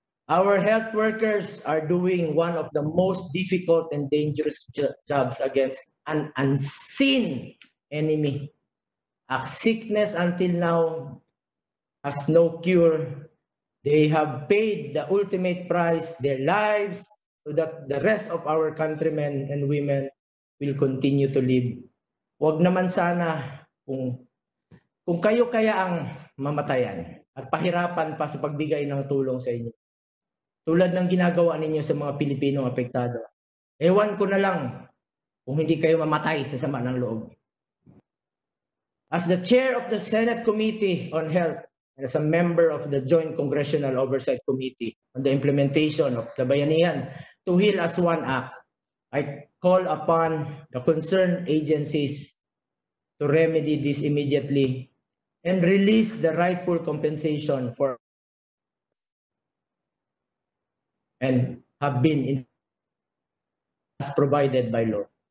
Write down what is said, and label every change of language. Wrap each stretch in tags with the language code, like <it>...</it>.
<en>Our health workers are doing one of the most difficult and dangerous jobs against an unseen enemy. A sickness until now has no cure. They have paid the ultimate price, their lives, so that the rest of our countrymen and women will continue to live.</en> <tl>Huwag naman sana kung kayo kaya ang mamatayan at pahirapan pa sa pagbigay ng tulong sa inyo, tulad ng ginagawa ninyo sa mga Pilipinong apektado. Ewan ko na lang kung hindi kayo mamatay sa sama ng loob.</tl> <en>As the chair of the Senate Committee on Health and as a member of the Joint Congressional Oversight Committee on the implementation of the Bayanihan to Heal as One Act, I call upon the concerned agencies to remedy this immediately and release the rightful compensation for and have been as provided by law.</en>